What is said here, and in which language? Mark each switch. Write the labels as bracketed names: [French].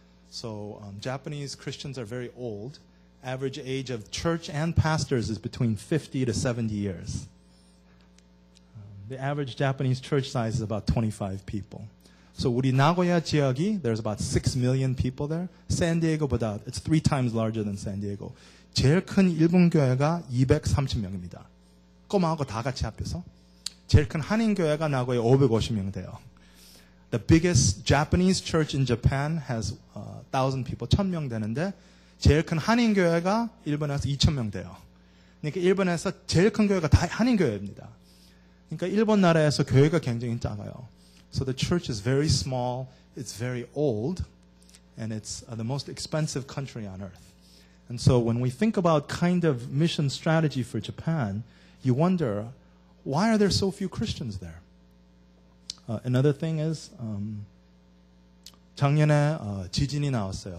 [English] So Japanese Christians are very old. Average age of church and pastors is between 50 to 70 years. The average Japanese church size is about 25 people. So [Korean] 우리 나고야 지역이 [English] there's about 6 million people there. 샌디에고보다 it's 3 times larger than San Diego. [Korean] 제일 큰 일본 교회가 230명입니다. 꼬마하고 다 같이 합해서. 제일 큰 한인 교회가 나고야 550명 돼요. [English] The biggest Japanese church in Japan has 1,000 people, [Korean] 1,000명 되는데 제일 큰 한인 교회가 일본에서 2,000명 돼요. 그러니까 일본에서 제일 큰 교회가 다 한인 교회입니다. 그러니까 일본 나라에서 교회가 굉장히 작아요. [English] So the church is very small, it's very old, and it's the most expensive country on earth. And so when we think about kind of mission strategy for Japan, you wonder, why are there so few Christians there? Another thing is, [Korean] 작년에 지진이 나왔어요.